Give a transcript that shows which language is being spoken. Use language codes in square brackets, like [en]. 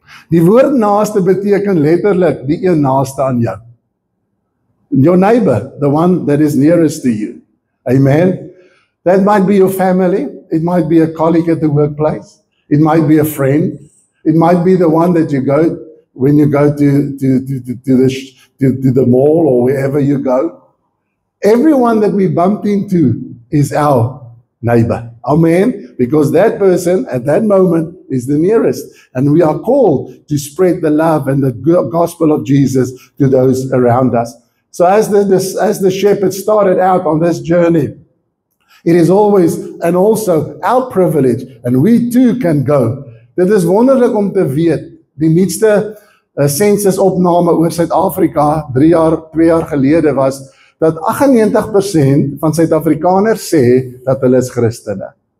[af] Die woord naaste beteken letterlik die een naaste aan jou. [en] Your neighbor, the one that is nearest to you. Amen. That might be your family. It might be a colleague at the workplace. It might be a friend. It might be the one that you go when you go to the mall or wherever you go. Everyone that we bumped into is our neighbor. Amen. Because that person at that moment is the nearest. And we are called to spread the love and the gospel of Jesus to those around us. So as the shepherd started out on this journey, it is always and also our privilege, and we too can go. [af] Dit is wonderlik om te weet, die nuutste censusopname oor Suid-Afrika 2 jaar gelede was, dat 98% van Suid-Afrikaners sê dat hulle is Christene.